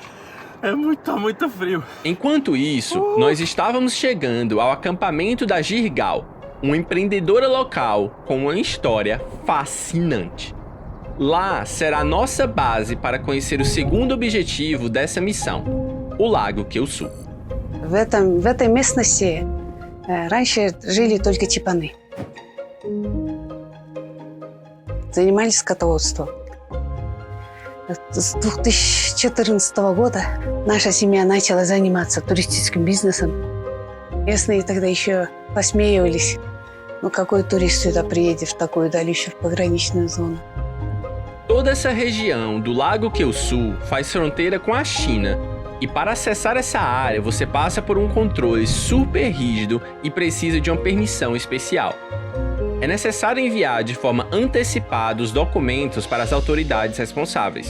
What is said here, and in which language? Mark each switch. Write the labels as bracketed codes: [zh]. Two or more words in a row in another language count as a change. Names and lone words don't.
[pt] Tá muito frio. Enquanto isso, nós estávamos chegando ao acampamento da Jirgal, uma empreendedora local com uma história fascinante. Lá será a nossa base para conhecer o segundo objetivo dessa missão, o Lago Кеусу. [ru] В этой местности раньше жили только чипаны. Занимались скотоводством. С 2014 года наша семья начала заниматься туристическим бизнесом. Местные тогда еще посмеивались. Ну какой турист сюда приедет в такую даль, еще в пограничную зону? [pt] Toda essa região do Lago Кеусу faz fronteira com a China. E para acessar essa área, você passa por um controle super rígido e precisa de uma permissão especial. É necessário enviar de forma antecipada os documentos para as autoridades responsáveis.